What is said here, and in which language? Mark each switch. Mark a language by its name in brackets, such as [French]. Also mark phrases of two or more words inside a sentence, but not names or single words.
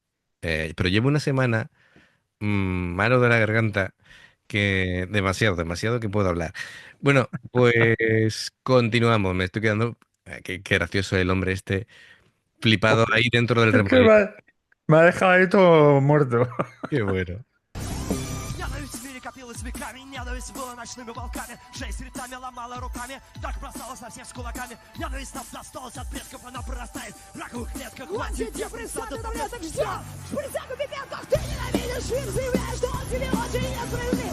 [Spanish] Pero llevo una semana malo de la garganta que demasiado que puedo hablar. Bueno, pues continuamos. Me estoy quedando... qué gracioso el hombre este, flipado ahí dentro del Es que remolino. me ha dejado ahí todo muerto. Qué bueno. [Russian] Ненависть в мире копилась веками, ненависть была ночными волками. Жизнь ритами ломала руками, так бросалась на всех с кулаками. Ненависть нам досталась от предков, она прорастает в раковых клетках. Антидепрессанты таблеток ждет. Шприцак в пипетках. Ты ненавидишь мир, заявляешь, что он тебе очень несправедлив.